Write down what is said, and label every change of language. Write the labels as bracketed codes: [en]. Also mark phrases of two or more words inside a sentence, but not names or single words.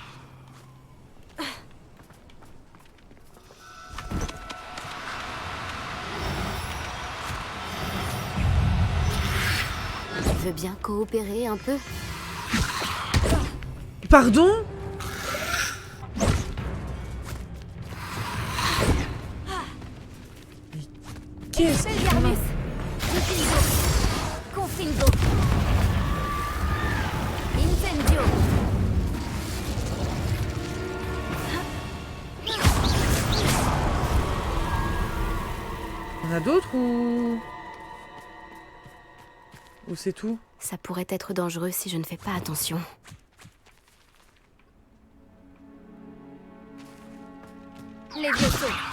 [fr] Tu veux bien coopérer un peu? Pardon? Qu'est-ce qu'il y a? [la] Expelliarmus. Diffindo. Confindo. Incendio. [fr] Il y en a d'autres ou c'est tout? Ça pourrait être dangereux si je ne fais pas attention. [la] Levioso.